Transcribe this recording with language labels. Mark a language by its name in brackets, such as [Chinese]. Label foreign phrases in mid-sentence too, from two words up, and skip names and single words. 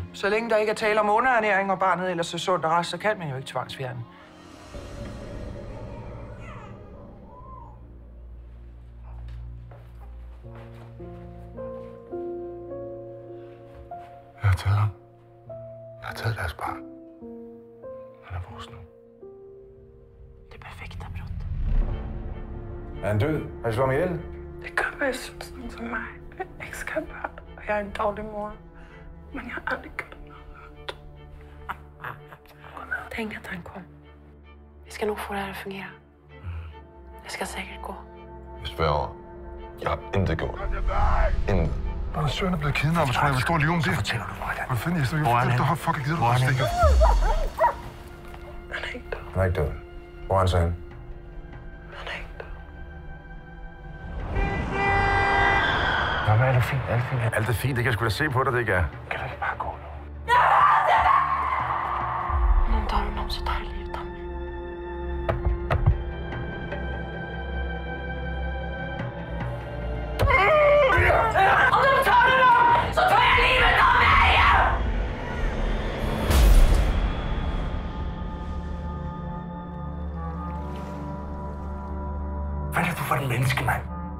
[Danish] Så længe der ikke er tale om underernæring, og barnet ellers er sundt og rask, så kan man jo ikke tvangsfjerne. Jeg har taget ham. Jeg har taget deres barn. Han er vores nu. [Swedish] Det perfekta brott. [Danish] Er han død? Har I slået ham ihjel? Det kan være sådan som mig. Jeg elsker barn, og jeg er en dårlig mor. Men jeg har aldrig gjort noget. [Swedish] Tänk att han kom. Vi ska nog få det här att fungera. Det ska säkert gå. [Danish] Jeg sværger. Jeg har intet gjort. Intet. Når søren er blevet kidnappet, tror jeg, vil stå og lyve om det. Så fortæller du mig det. Hvad fanden, jeg Hvor er han? der har fucking givet dig Hvor er på han? stikker. [Swedish] Han är inte död. [Danish] Han er ikke død. Hvor er han så henne? [Swedish] Han är inte död. [Danish] Nå, men alt er fint. Alt er fint. Alt er fint. Det kan jeg sgu da se på dig, det ikke er. Kan du ikke bare gå nu? [Swedish] Någon tar honom så tar livet av mig. Om de tar honom så tar jag livet av mig! [Danish] Hvad er det for en menneske, mand?